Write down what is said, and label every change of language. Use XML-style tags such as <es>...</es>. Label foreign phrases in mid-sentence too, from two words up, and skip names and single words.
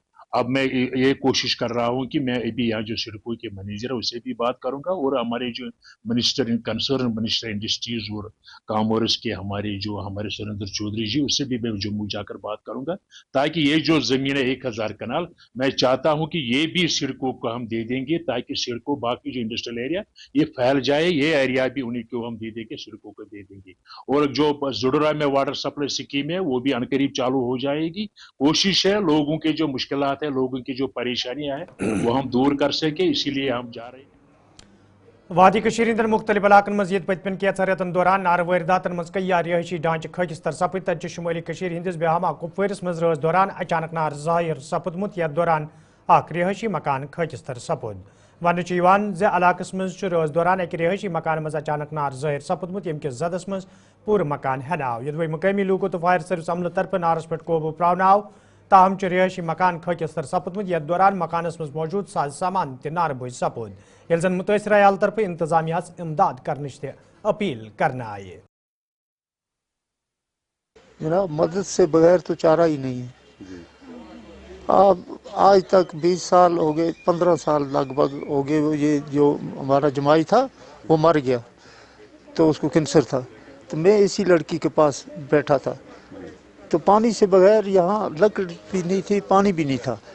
<hi>अब मैं ये कोशिश कर रहा हूं कि मैं अभी यहाँ जो सड़कों के मैनेजर है उससे भी बात करूंगा और हमारे जो</hi> <en>minister concern minister industries</en> <hi>और कॉमर्स के हमारे सुरेंद्र चौधरी जी, उससे भी मैं जम्मू जाकर बात करूंगा, ताकि ये जो जमीन है 1000 कनाल, मैं चाहता हूं कि ये भी सड़कों को हम दे देंगे ताकि सड़कों बाकी जो</hi> <en>industrial area</en> <hi>ये फैल जाए, ये एरिया भी उन्हीं को हम दे देंगे, सड़कों को दे देंगे। और जो जुडरा में</hi> <en>water supply scheme</en> <hi>है वो भी अनकरीब चालू हो जाएगी। कोशिश है लोगों के जो मुश्किलात मुश्किलात है, लोगों की जो परेशानियां हैं वो हम दूर कर सके, इसीलिए हम जा रहे हैं।</hi> <ks>वादी कशीर हंदन मुख्तलिफ इलाकन मज ये पतन कैंसर रेतन दौरान नार वारदातन मज कई रिहायशी ढांचे खकिस्तर सपद तत शुमाली कशीर हंदिस बेहमा कुपवारिस मज रोज दौरान अचानक नार जाहिर सपदमुत यथ दौरान अख रिहायशी मकान खकिस्तर सपद वन इलाकस मज रोज दौरान अक रिहायशी मकान मज अचानक नार जाहिर सपदमुत यम किस जदस मज पूर मकान हनाव यदि मकामी लूको तो</ks> <en>fire service</en> <ks>अमल तरफ नारस पे काबू प्रावनाव ताहम रिहायशी मकान खकिस्तर सपदमुत यथ दौरान मकानस मज मौजूद साज सामान त नार बोझ सपद यल जन मुतासर अयाल तरफ इंतजामिया इमदाद करने अपील करना आए।</ks> <hi>जनाब मदद से बगैर तो चारा ही नहीं है। अब आज तक 20 साल हो गए, 15 साल लगभग हो गए, ये जो हमारा जमाई था वो मर गया, तो उसको कैंसर था, तो मैं इसी लड़की के पास बैठा था, तो पानी से बगैर यहाँ लकड़ी भी नहीं थी, पानी भी नहीं था।</hi>